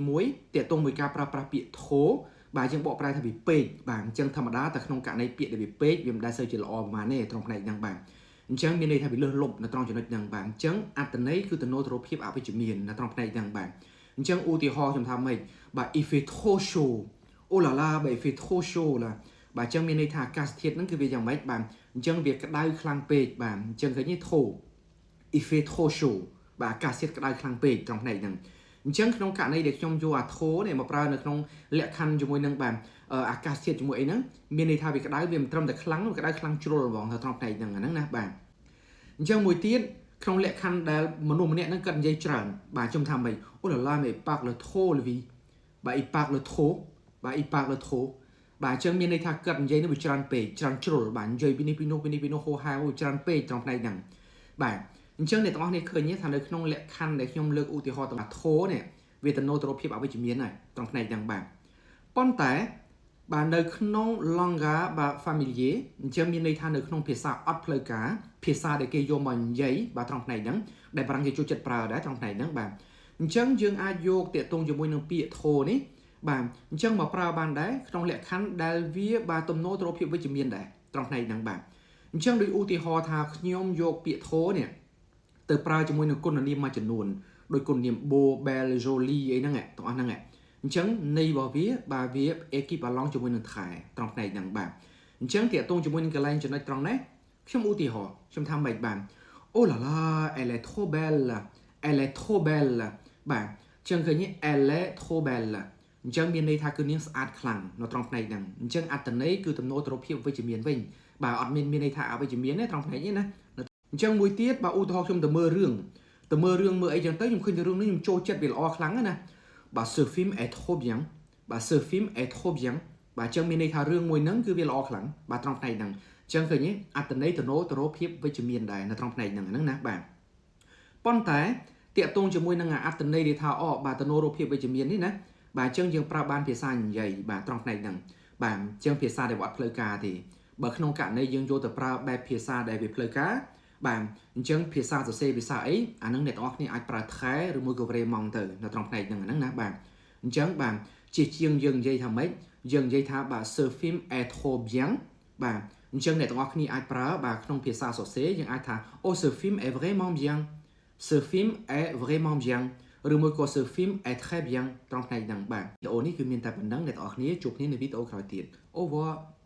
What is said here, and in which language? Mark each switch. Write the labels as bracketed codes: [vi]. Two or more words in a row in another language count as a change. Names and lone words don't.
[km] 1តេតងមួយការប្រើប្រាស់ពាក្យធោបាទយើងបកប្រែថាវាពេកបាទអញ្ចឹងធម្មតាតែក្នុងករណីពាក្យដែលវាពេកវាមិនដែលសូវជាល្អប្រហែលទេត្រង់ផ្នែកហ្នឹងបាទអញ្ចឹងមានន័យថាវាលើសលប់នៅត្រង់ចំណុចហ្នឹងបាទអញ្ចឹងអត្តន័យគឺទៅរកភាពអវិជ្ជមាននៅត្រង់ផ្នែកហ្នឹងបាទអញ្ចឹងឧទាហរណ៍ខ្ញុំថាម៉េចបាទ [fr] if it trop chaud [km] អូឡាឡាបាទ [fr] if it trop chaud [km] ឡាបាទអញ្ចឹងមានន័យថាអាកាសធាតុហ្នឹងគឺវាយ៉ាងម៉េចបាទអញ្ចឹងវាក្តៅខ្លាំងពេកបាទអ ញ្ចឹងឃើញទេ [fr] trop if it trop chaud [km] បាទអាកាសធាតុក្តៅខ្លាំងពេកត្រង់ផ្នែកហ្នឹងអញ្ចឹងក្នុងករណីដែលខ្ញុំយកអា trop នេះមកប្រើនៅក្នុងលក្ខខណ្ឌជាមួយនឹង បាទអាកាសធាតុជាមួយអីហ្នឹងមានន័យថាវាក្តៅវាមិនត្រឹមតែខ្លាំងវាក្តៅខ្លាំងជ្រុលហ្មងទៅត្រង់ផ្នែកហ្នឹងអាហ្នឹងណាបាទអញ្ចឹងមួយទៀតក្នុងលក្ខខណ្ឌដែលមនុស្សម្នាក់ហ្នឹងគាត់និយាយច្រើនបាទខ្ញុំថាម៉េចអូឡាឡា [fr] mais parle le trop lui [km] បាទ [fr] il parle le trop [km] បាទ [fr] il parle le trop [km] បាទអញ្ចឹងមានន័យថាគាត់និយាយនេះវាច្រើនពេកច្រើនជ្រុលបាទនិយាយពីនេះពីនោះហោហែច្រើនពេកត្រង់ផ្នែកហ្នឹងបាទអញ្ចឹងអ្នកទាំងអស់គ្នាឃើញទេថានៅក្នុងលក្ខខណ្ឌដែលខ្ញុំលើកឧទាហរណ៍ទាំងធោ នេះវាទៅរកភាពអវិជ្ជមានហើយត្រង់ផ្នែកហ្នឹងបាទប៉ុន្តែបាទនៅក្នុង langage បាទ familier អញ្ចឹងមានន័យថានៅក្នុងភាសាអត់ផ្លូវការភាសាដែលគេយកមកនិយាយបាទត្រង់ផ្នែកហ្នឹងដែលបារាំងគេចូលចិត្តប្រើដែរត្រង់ផ្នែកហ្នឹងបាទអញ្ចឹងយើងអាចយកតាកតងជាមួយនឹងពាក្យធោនេះបាទអញ្ចឹងមកប្រើបានដែរក្នុងលក្ខខណ្ឌដែលវាបាទទំនោរទៅរកភាពវិជ្ជមានដែរត្រង់ផ្នែកហ្នឹងបាទអញ្ចឹងដូចឧទាហរណ៍ថាខ្ញុំយកពាក្យធោនេះទៅ ប្រើជាមួយនឹងគុណនាមមួយចំនួនដោយគុណនាម [fr] beau belle jolie [km] អីហ្នឹងទាំងអស់ហ្នឹងអញ្ចឹងន័យរបស់វាបាទវា equivalent ជាមួយនឹងខែត្រង់ផ្នែកហ្នឹងបាទអញ្ចឹងតាកតងជាមួយនឹងកន្លែងចំណុចត្រង់នេះខ្ញុំឧទាហរណ៍ខ្ញុំថាម៉េចបាទ [fr] oh là là elle est trop belle elle est trop belle [km] បាទអញ្ចឹងឃើញ [fr] elle est trop belle [km] អញ្ចឹងមានន័យថាគឺ នាងស្អាតខ្លាំងនៅត្រង់ផ្នែកហ្នឹងអញ្ចឹងអត្តន័យគឺទំនោរទៅរកភាពវិជ្ជមានវិញបាទអត់មានន័យថាអវិជ្ជមានទេត្រង់ផ្នែកនេះណាអញ្ចឹងមួយទៀតបាទឧទាហរណ៍ខ្ញុំទៅមើលរឿងមើលអីចឹងទៅខ្ញុំឃើញរឿងនេះខ្ញុំចូលចិត្តវាល្អខ្លាំងណាបាទ [fr] ce film est trop [km] bien បាទ [fr] ce film est trop bien [km] បាទអញ្ចឹងមានន័យថារឿងមួយហ្នឹងគឺវាល្អខ្លាំងបាទត្រង់ផ្នែកហ្នឹងអញ្ចឹងឃើញទេអត្តន័យទៅរកភាពវិជ្ជមានដែរនៅត្រង់ផ្នែកហ្នឹងណាបាទប៉ុន្តែតាកតងជាមួយនឹងអត្តន័យដែល ថាអូបាទទៅរកភាពវិជ្ជមាននេះណាបាទអញ្ចឹងយើងប្រើបានភាសានិយាយបាទត្រង់ផ្នែកហ្នឹងបាទអញ្ចឹងភាសាដែលវត្តផ្លូវការទេបើក្នុង ករណីយើងយកទៅប្រើបែបភាសាដែលវាផ្លូវការបាទអញ្ចឹងភាសាសរសេរភាសាអីអានឹងអ្នកទាំងអស់គ្នាអាចប្រើថែឬមួយក៏ vraiment ទៅនៅត្រង់ផ្នែកហ្នឹងណាបាទអញ្ចឹងបាទជាជាងយើងនិយាយថាម៉េចយើងនិយាយថាបាទ [fr] ce film est trop bien [km] បាទអញ្ចឹងអ្នកទាំងអស់គ្នាអាចប្រើបាទក្នុងភាសាសរសេរយើងអាចថា [fr] oh ce film est vraiment bien ce film est vraiment bien [km] ឬមួយក៏ [fr] ce film est très bien [km] ត្រង់ផ្នែកហ្នឹងបាទវីដេអូនេះគឺមានតែប៉ុណ្្នឹងអ្នកទាំងអស់គ្នាជួបគ្នានៅវីដេអូក្រោយទៀត [fr] Au revoir